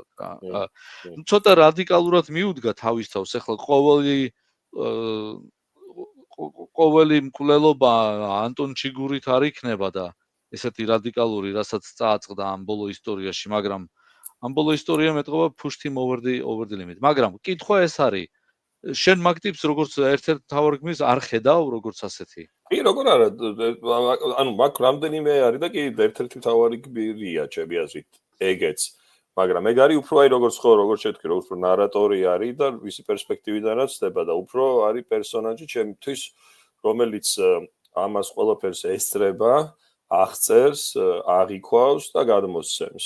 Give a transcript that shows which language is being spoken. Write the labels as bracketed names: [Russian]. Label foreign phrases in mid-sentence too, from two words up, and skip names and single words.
[Georgian] ნუ ცოტა რადიკალურად მიუდგა თავის თავს, ახლა ყოველი მკვლელობა ანტონ ჩიგურით არ იქნება და ესეთი რადიკალური, რასაც წააწყდა ამ ბოლო ისტორიაში, მაგრამ ამ ბოლო ისტორია მეტყობა [English] push him over the limit. [Georgian] მაგრამ კითხვა ეს არის, შენ მაგ ტიპს როგორც ერთ-ერთ მთავარ გმირს არ ხედავ როგორც ასეთი? კი, როგორ არა, ანუ მაგ რამდენიმე არის და კი ერთ-ერთი მთავარი გმირია ჩემი აზრით, ეგეც. მაგრამ ეგ არის უფრო აი როგორც შეთქვი, როგორც უფრო ნარატორი არის და ვისი პერსპექტივიდანაც ხდება და უფრო არის პერსონაჟი ჩემთვის, რომელიც ამას ყველაფერს ესწრება, აღწერს, აღიქვავს და გადმოსცემს.